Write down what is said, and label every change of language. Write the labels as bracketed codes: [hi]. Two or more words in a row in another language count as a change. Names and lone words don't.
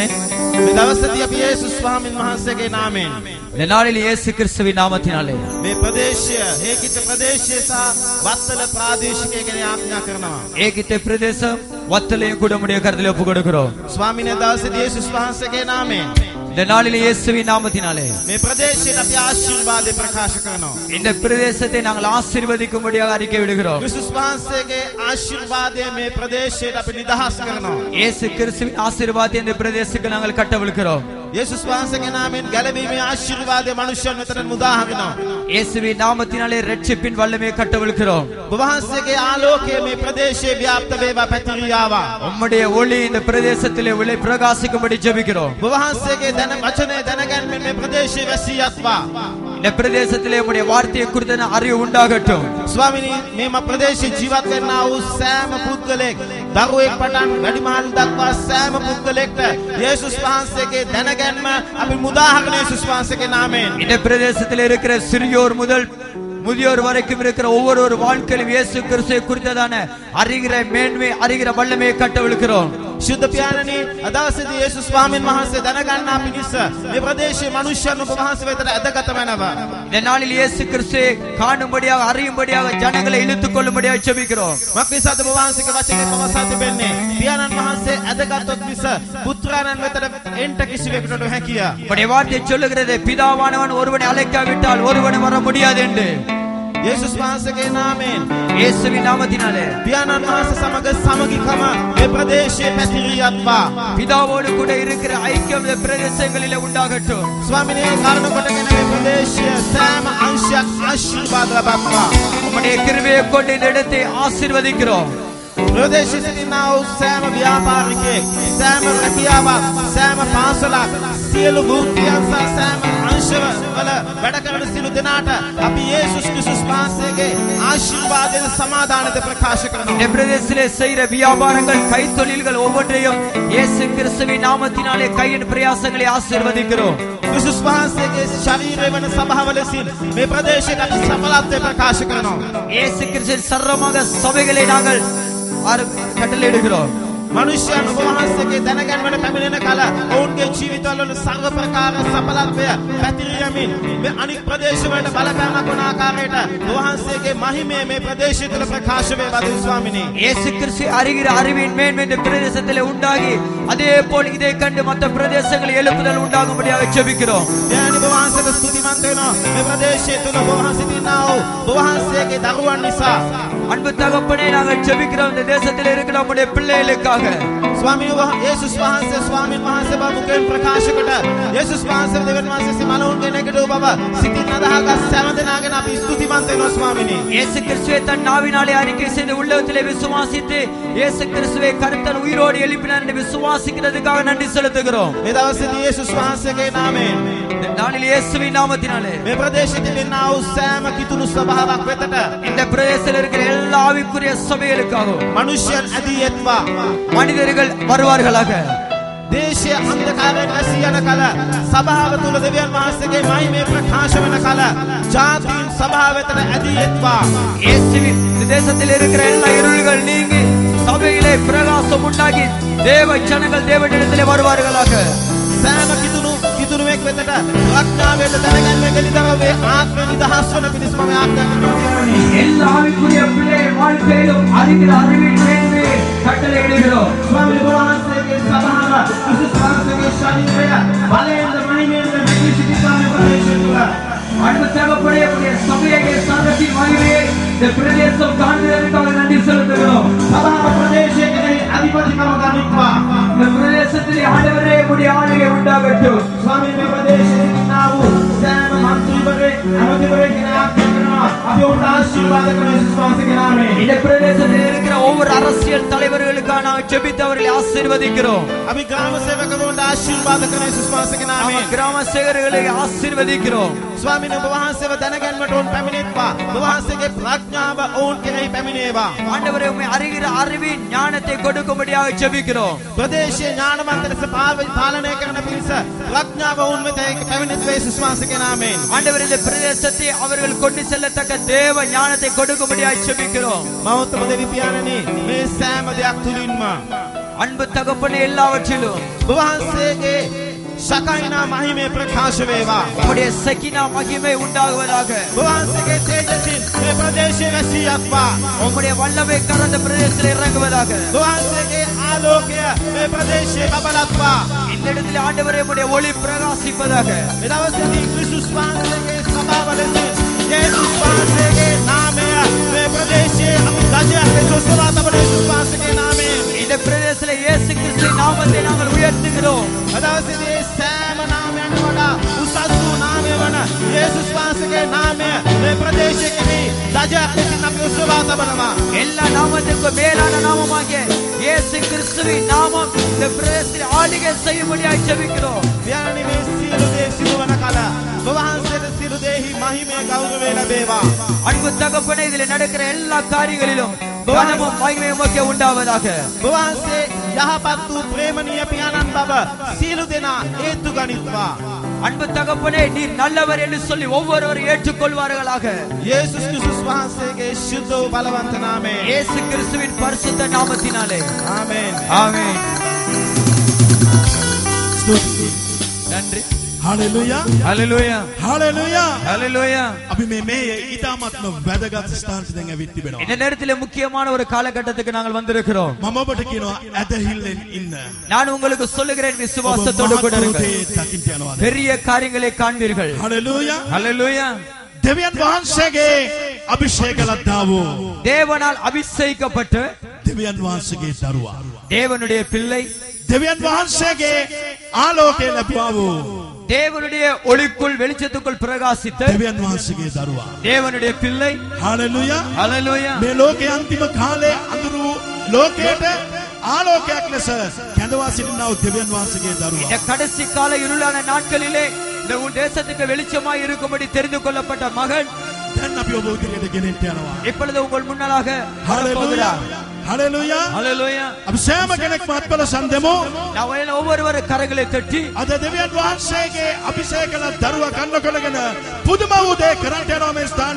[si] මේ දවසේදී අපි යේසුස් ස්වාමීන් වහන්සේගේ නාමයෙන් [ta] இந்த நாளில் இயேசு கிறிஸ்துவின் நாமத்தினாலே [si] මේ ප්‍රදේශය හේකිත ප්‍රදේශය සහ වත්තල ප්‍රාදේශිකය ගැන ආඥා කරනවා. [ta] ஏகித்த பிரதேசம் வத்தலையும் கூட உம்முடைய கரத்தில் ஒப்புக் கொடுக்கிறோம். [si] ස්වාමීන් වහන්සේ යේසුස් වහන්සේගේ නාමයෙන් [ta] இந்த நாளில் இயேசுவின் நாமத்தினாலே [si] මේ ප්‍රදේශයට අපි ආශිර්වාදේ ප්‍රකාශ කරනවා. [ta] இந்த பிரதேசத்தை நாங்கள் ஆசீர்வதிக்கும்படியாக அறிக்கை விடுகிறோம். [si] යේසුස් වහන්සේගේ ආශිර්වාදය මේ ප්‍රදේශයට අපි නිදහස් කරනවා. [ta] இயேசு கிறிஸ்துவின் ஆசீர்வாதத்தை இந்த பிரதேசத்துக்கு நாங்கள் கட்டவிழ்க்கிறோம். [si] යේසුස් වහන්සේගේ නාමයෙන් ගැලවීමේ ආශිර්වාදය මනුෂ්‍යයන් වෙතට මුදා හරිනවා. [ta] இயேசுவின் நாமத்தினாலே ரட்சிப்பின் வல்லமையை கட்டவிழ்க்கிறோம். [si] වහන්සේගේ ආලෝකය මේ ප්‍රදේශයේ ව්‍යාප්ත වේවා පැතිරියාවා. [ta] உம்முடைய ஒளி இந்த பிரதேசத்திலே ஒளி பிரகாசிக்கும்படி ஜெபிக்கிறோம். [si] වහන්සේගේ දැන වචනේ දැනගැන්මෙන් මේ ප්‍රදේශයේ වැසියත්වා. [ta] இந்த பிரதேசத்திலே உம்முடைய வார்த்தையை குறித்த அறிவு உண்டாகட்டும். [si] ස්වාමිනී මේ ප්‍රදේශයේ ජීවත් වෙනා වූ සෑම පුද්ගලෙක් දරුවෙක් පටන් වැඩිමහල් දක්වා සෑම පුද්ගලෙක්ට යේසුස් වහන්සේගේ දැනගැන්ම අපි මුදාහගෙන යේසුස් වහන්සේගේ නාමයෙන් [ta] இந்த பிரதேசத்திலே இருக்கிற சிறியோர் முதல் முதியோர் வரைக்கும் இருக்கிற ஒவ்வொரு வாழ்க்கையிலும் இயேசு கிறிஸ்துவை குறித்ததான அறிகிற மேன்மை அறிகிற வல்லமையை கட்டவிழ்க்கிறோம். [si] ශුද්ධ පියාණනි අදවසේදී යේසුස් ස්වාමීන් වහන්සේ දැනගන්නා පිණිස මේ ප්‍රදේශයේ මනුෂ්‍යයන් ඔබ වහන්සේ වෙතට ඇදගත වෙනවා. [ta] இந்த நாளில் இயேசு கிறிஸ்துவை காணும்படியாக அறியும்படியாக ஜனங்களை இழுத்துக் கொள்ளும்படியாக ஜெபிக்கிறோம். [si] මක්නිසාද ඔබ වහන්සේගේ වචනේ පවසා තිබෙන්නේ පියාණන් වහන්සේ ඇදගත්ොත් මිස පුත්‍රයන් වෙතට එන්ට කිසිවෙකුට නොහැකිය. [ta] உம்முடைய வார்த்தை சொல்லுகிறது பிதாவானவன் ஒருவனை அழைக்காவிட்டால் ஒருவனை வர முடியாது என்று. [si] යේසුස් වහන්සේගේ නාමයෙන් [ta] இயேசுவின் நாமத்தினாலே [si] පියාණන් වහන්සේ සමග සමගිකම මේ ප්‍රදේශයේ පැතිරියත්වා. [ta] பிதாவோடு கூட இருக்கிற ஐக்கியம் இந்த பிரதேசங்களிலே உண்டாகட்டும். [si] ස්වාමිනේ කාරණ කොටගෙන මේ ප්‍රදේශය සෑම අංශයක් ආශිර්වාද ලබත්වා. [ta] உம்முடைய கிருபையை கொண்டு இந்த இடத்தை ஆசீர்வதிக்கிறோம். [si] ප්‍රදේශයේ සිටිනා වූ සෑම ව්‍යාපාරිකයෙක් සෑම රැකියාවක් සෑම පාසලක් සියලු වෘත්තියන් සහ සෑම අංශවල වැඩ කරන සියලු දෙනාට අපි යේසුස් ක්‍රිස්තුස් වහන්සේගේ ආශිර්වාදයෙන් සමාදානத்தை ප්‍රකාශ කරනවා. [ta] இந்த பிரதேசத்திலே செய்கிற வியாபாரங்கள் கைத்தொழில்கள் ஒவ்வொன்றையும் இயேசு கிறிஸ்துவின் நாமத்தினாலே கையின் பிரயாசங்களை ஆசீர்வதிக்கிறோம். [si] ක්‍රිස්තුස් වහන්සේගේ ශරීරය වන සභාව ලෙසින් මේ ප්‍රදේශයට අපි සඵලත්වය ප්‍රකාශ කරනවා. [ta] இயேசு கிறிஸ்துவின் சர்வமாக சபைகளை நாங்கள் கட்டளையிடுகிறோம். [si] මනුෂ්‍යයන් ඔබ වහන්සේගේ දැනගැන්මට පැමිණෙන කල ඔවුන්ගේ ජීවිතවල සර්ව ප්‍රකාර සඵලත්වය පැතිරියමින් මේ අනික් ප්‍රදේශවලට බලපෑමක් වන ආකාරයට වහන්සේගේ මහිමය මේ ප්‍රදේශය තුළ ප්‍රකාශ වේවා ස්වාමිනී. [ta] இயேசு கிறிஸ்து அறிகிற அறிவின் மேன்மை இந்த பிரதேசத்திலே உண்டாகி அதே போல் இதை கண்டு மற்ற பிரதேசங்களில் எழுப்புதல் உண்டாகும்படியாக ஜெபிக்கிறோம். [si] යානි ඔබ වහන්සේට ස්තුතිවන්ත වෙනවා. මේ ප්‍රදේශය තුළ ඔබ වහන්සේ දිනා වූ ඔබ වහන්සේගේ දරුවන් නිසා. [ta] அன்பு தகப்பனே நாங்கள் ஜெபிக்கிறோம் இந்த தேசத்தில் இருக்கிற நம்முடைய பிள்ளைகளுக்காக. [si] ස්වාමීන් වහන්සේ යේසුස් වහන්සේ ස්වාමීන් වහන්සේ බව මුකෙන් ප්‍රකාශ කොට යේසුස් වහන්සේ දෙවියන් වහන්සේ සිමනෝන් කෙනෙකුට ඔබව සිතින් අදහගත් සෑම දෙනාගෙන අපි ස්තුතිවන්ත වෙනවා ස්වාමීනි. [ta] இயேசு கிறிஸ்துவை தன் நாவினாலே அறிக்கை செய்து உள்ளத்திலே விசுவாசித்து இயேசு கிறிஸ்துவை கர்த்தர் உயிரோடு எழுப்பினார் என்று விசுவாசிக்கிறதுக்காக நன்றி செலுத்துகிறோம். [si] මේ දවසේදී යේසුස් වහන්සේගේ නාමයෙන් [ta] நாளில் இயேசுவின் நாமத்தினாலே [si] මේ ප්‍රදේශයේ තිබෙනා වූ සෑම කිතුණු ස්වභාවයක් වෙතට [ta] இந்த பிரதேசத்தில் இருக்கிற எல்லா ஆவிக்குரிய சபைகளுக்காக [si] මනුෂ්‍යයන් ඇදීයත්වා [ta] மனிதர்கள் வருவார்களாக. [si] දේශයේ අන්ධකාරයෙන් ඇසී යන කල සභාව තුල දෙවියන් වහන්සේගේ මහිමේ ප්‍රකාශ වෙන කල ජාතීන් සභාව වෙතට ඇදීයත්වා. [ta] இயேசுவின் தேசத்தில் இருக்கிற எல்லா இருள்கள் நீங்கி சபையிலே பிரகாசம் உண்டாகி தேவ ஜனங்கள் தேவனிடத்திலே வருவார்களாக. [si] සෑම කිතුනුවෙක් වෙතට ප්‍රඥාවෙන් දැනගන්න ගලිතවගේ ආත්ම නිදහස් වන පිණිස මම ආඥා කරනවා. [ta] எல்லா ஆவிக்குரிய பிள்ளைகள் வாழ்க்கையிலும் அறிகிற அறிவின் மேன்மை கட்டளையிடுகிறோம். [si] ස්වාමීන් වහන්සේගේ සභාව ක්‍රිස්තුස් වහන්සේගේ ශරීරය බලයෙන් මහිමයෙන් මෙහි සිටින ප්‍රදේශය තුළ [ta] அன்பு தகப்பனே, உடைய சபையை சாதத்தின் மகிமையை இந்த பிரதேசம் காண்கிறதற்காக நன்றி செலுத்துகிறோம். [si] සභාව ප්‍රදේශයේ අධිපතිකම ගනිත්වා. [ta] இந்த பிரதேசத்திலே ஆண்டவரே உடைய ஆளுகை உண்டாகட்டும். [si] ස්වාමීන් මේ ප්‍රදේශයේ ඉන්නා වූ සෑම මන්ත්‍රීවරේ අමතිවරේ කියන ආඥා කරනවා. අපි උන්ට ආශිර්වාද කරන යේසුස් වහන්සේගේ නාමයෙන්. [ta] இந்த பிரதேசத்தில் இருக்கிற ஒவ்வொரு அரசியல் தலைவர்களுக்காக நாங்கள் ஜெபித்து அவர்களை ஆசீர்வதிக்கிறோம். [si] අපි ග්‍රාම සේවකවරුන්ට ආශිර්වාද කරන යේසුස් වහන්සේගේ නාමයෙන්. [ta] கிராம சேவகர்களை ஆசீர்வதிக்கிறோம். [si] ස්වාමීන් වහන්සේව දැනගන්නට උන් පැමිණෙත්වා. වහන්සේගේ ප්‍රඥාව ඔවුන් කෙරෙහි පැමිණේවා. [ta] ஆண்டவரே, உம்மை அறிகிற அறிவின் ஞானத்தை கொடுக்கும்படியாக ஜெபிக்கிறோம். [si] ප්‍රදේශයේ ඥානවන්ත ලෙස පාලනය කරන පිණිස ප්‍රඥාව ඔවුන් වෙත පැමිණෙත්වා යේසුස් වහන්සේගේ නාමයෙන්. [ta] ஆண்டவரே, இந்த பிரதேசத்தை அவர்கள் கொண்டு செல்லத்தக்க தேவ ஞானத்தை கொடுக்கும்படியாக ஜெபிக்கிறோம். [si] මෞතම දෙවි පියාණනි, මේ සෑම දෙයක් තුලින්ම [ta] அன்பு தகப்பனே, எல்லாவற்றிலும் [si] වහන්සේගේ ශකයිනා මහිමේ ප්‍රකාශ වේවා. [ta] உம்முடைய சகினா மகிமை உண்டாகுவதாக. [si] වහන්සේගේ තේජසින් මේ ප්‍රදේශයේ වැසියක්වා. [ta] உம்முடைய வல்லமை கரந்த பிரதேசத்தில் இறங்குவதாக. [si] වහන්සේගේ ආලෝකය මේ ප්‍රදේශයේ බබලත්වා. [ta] இந்த இடத்தில் ஆண்டவரே, உம்முடைய ஒளி பிரகாசிப்பதாக. [si] මේ දවසේදී ක්‍රිස්තුස් වහන්සේගේ සභාව ලෙස යේසුස් වහන්සේගේ නාමය මේ ප්‍රදේශයේ අපි රජයක් ලෙස ඔසවා තබන යේසුස් වහන්සේගේ නාමයෙන්. [ta] இந்த பிரதேசத்தில் இயேசு கிறிஸ்துவின் நாமத்தை நாங்கள் உயர்த்துகிறோம். [si] මේ දවසේදී සෑම නාමයන් වඩා උසස් වූ නාමය වන යේසුස් වහන්සේගේ නාමය මේ ප්‍රදේශයේ රජයක් ලෙස අපි ඔසවා තබනවා. [ta] எல்லா நாமத்திற்கும் மேலான நாமமாகிய இயேசு கிறிஸ்துவின் நாமம் இந்த பிரதேசத்தில் ஆளுகை செய்யும்படியாக ஜெபிக்கிறோம். [si] පියාණනි, මේ සියලු දේ සිදුවන කල වහන්සේට සියලු දේහි මහිමේ ගෞරවය ලැබේවා. [ta] அன்பு தகப்பனே, இதில் நடக்கிற எல்லா காரியங்களிலும் கனமும் மகிமையும் உமக்கே உண்டாவதாக. [si] වහන්සේ යහපත් වූ ප්‍රේමණීය පියාණන් බව සියලු දෙනා හේතු ගනිත්වා. [ta] அன்பு தகப்பனே, நீர் நல்லவர் என்று சொல்லி ஒவ்வொருவரும் ஏற்றுக்கொள்வார்களாக. [si] යේසුස් ක්‍රිස්තුස් වහන්සේගේ ශුද්ධ වූ බලවන්ත නාමයෙන්. [ta] இயேசு கிறிஸ்துவின் பரிசுத்த நாமத்தினாலே [si] ආමේන්. [ta] ஆமென். நன்றி. [si] හලෙලුයා [ta] ஹalleluya [si] හලෙලුයා [ta] ஹalleluya. [si] අපි මේ ඊටාත්ම වැදගත් ස්ථානට දැන් ඇවිත් තිබෙනවා. [ta] இந்த நேரத்திலே முக்கியமான ஒரு காலகட்டத்துக்கு நாங்கள் வந்திருக்கிறோம். [si] මම ඔබට කියනවා ඇදහිල්ලෙන් ඉන්න. [ta] நான் உங்களுக்கு சொல்லுகிறேன், விசுவாசத்தோடு கூட இருங்கள். [si] දකින්න යනවා. [ta] பெரிய காரியங்களை காண்பீர்கள். [si] හලෙලුයා [ta] ஹalleluya. [si] දෙවියන් වහන්සේගේ අභිෂේක ලද්දාවෝ [ta] தேவனால் அபிஷேகிக்கப்பட்டு [si] දෙවියන් වහන්සේගේ දරුවා [ta] தேவனுடைய பிள்ளை, [si] දෙවියන් වහන්සේගේ ආලෝකය ලැබුවාවෝ [ta] தேவனுடைய ஒளிக்குள் வெளிச்சத்துக்குள் பிரகாசித்த [si] දෙවියන් වහන්සේගේ දරුවා. [ta] தேவனுடைய பிள்ளை. [si] හලෙලුයා [ta] ஹalleluya. [si] මේ ලෝකයේ අන්තිම කාලේ අඳුරු ලෝකයට ආලෝකයක් ලෙස කැඳවා සිටිනා වූ දෙවියන් වහන්සේගේ දරුවා. [ta] இந்த கடைசி கால இருளான நாட்களிலே இந்த உன் தேசத்துக்கு வெளிச்சமாய் இருக்கும்படி தெரிந்து கொள்ளப்பட்ட மகன் [si] දැන් අපි ඔබ උදේට ගෙනෙන්න යනවා. [ta] இப்பொழுது உங்கள் முன்னதாக [si] හලෙලුයා [ta] வரப்போகிறார். [si] හලෙලුයා [ta] ஹalleluya. [si] අපි සෑම කෙනෙක්ම අත්පල සම්දෙමු. [ta] நான் ஒவ்வொருவரும் கரங்களை தட்டி [si] අද දෙවියන් වහන්සේගේ අභිෂේක ලද දරුවා කන්න කොටගෙන පුදුම වූ දේ කරන්ට යනවා මේ ස්ථානයේ.